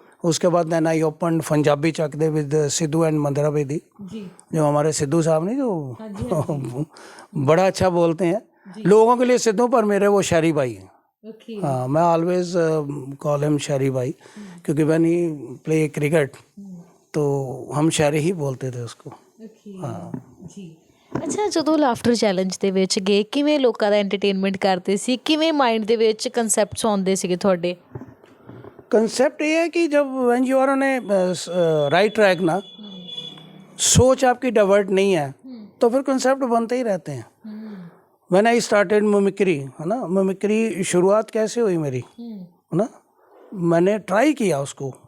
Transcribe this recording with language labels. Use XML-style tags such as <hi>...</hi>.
<hi>उसके बाद</hi> <en>then I open</en> <hi>Punjabi Chak दे with Sidhu and Mandra Bedi, जो हमारे सिद्धू साहब नहीं, जो बड़ा अच्छा बोलते हैं लोगों के लिए सिद्धू, पर मेरे वो शायरी भाई हैं। हाँ,</hi> <en>मैं always call him</en> <hi>शायरी भाई, क्योंकि</hi> <en>when he play cricket</en> <hi>तो हम शायरी ही बोलते थे उसको। हाँ जी।</hi> <pa>ਅੱਛਾ, ਜਦੋਂ ਲਾਫਟਰ ਚੈਲੰਜ ਦੇ ਵਿੱਚ ਗਏ ਕਿਵੇਂ ਲੋਕਾਂ ਦਾ ਐਂਟਰਟੇਨਮੈਂਟ ਕਰਦੇ ਸੀ, ਕਿਵੇਂ ਮਾਈਂਡ ਦੇ ਵਿੱਚ ਕਨਸੈਪਟਸ ਆਉਂਦੇ ਸੀਗੇ ਤੁਹਾਡੇ?</pa> <hi>कंसेप्ट ये है कि जब</hi> <en>when you are on a right track</en> <hi>ना, सोच आपकी डाइवर्ट नहीं है, तो फिर कंसेप्ट बनते ही रहते हैं।</hi> <en>when I started mimicry,</en> <hi>है ना, मिमिक्री शुरुआत कैसे हुई मेरी, ना, मैंने ट्राई किया उसको,</hi>